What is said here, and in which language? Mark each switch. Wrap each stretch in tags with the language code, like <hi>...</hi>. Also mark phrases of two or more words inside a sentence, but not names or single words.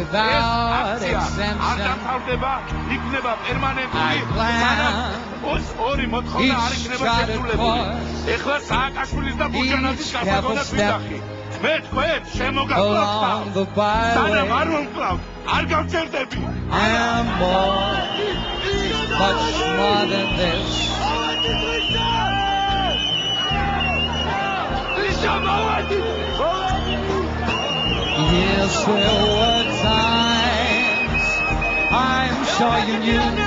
<ka>ეს აქცია არ დამთავრდება, იქნება პერმანენტული. ორი მოთხოვნა არ იქნება შესრულებული. ეხლა სააკაშვილის და ბუჯანაძის გასაგონად ვიძახი. მე თქვენ შემოგაკლავთ. სანამ არ მომკლავთ, არ გავჭერდები.</ka> <en>Much more than this. Yes, there were times I'm sure you knew</en>